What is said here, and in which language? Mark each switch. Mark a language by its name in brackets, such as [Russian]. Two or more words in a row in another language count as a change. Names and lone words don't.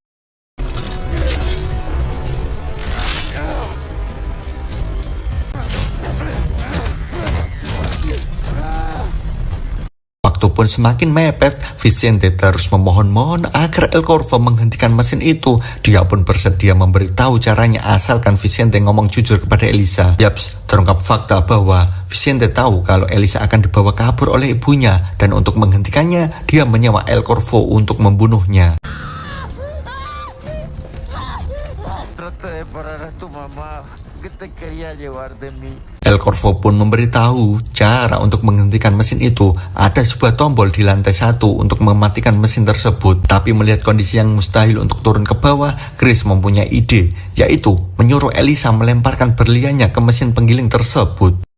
[Indonesian] Waktu pun semakin mepet, Vicente terus memohon-mohon agar El Corvo menghentikan mesin itu. Dia pun bersedia memberitahu caranya asalkan Vicente ngomong jujur kepada Elisa. Yaps, terungkap fakta bahwa Vicente tahu kalau Elisa akan dibawa kabur oleh ibunya dan untuk menghentikannya, dia menyewa El Corvo untuk membunuhnya. [Spanish] Trata de parar a tu mamá. que te quería llevar de mí. [Indonesian] El Corvo pun memberitahu cara untuk menghentikan mesin itu. Ada sebuah tombol di lantai 1 untuk mematikan mesin tersebut. Tapi melihat kondisi yang mustahil untuk turun ke bawah, Chris mempunyai ide, yaitu menyuruh Elisa melemparkan berliannya ke mesin penggiling tersebut.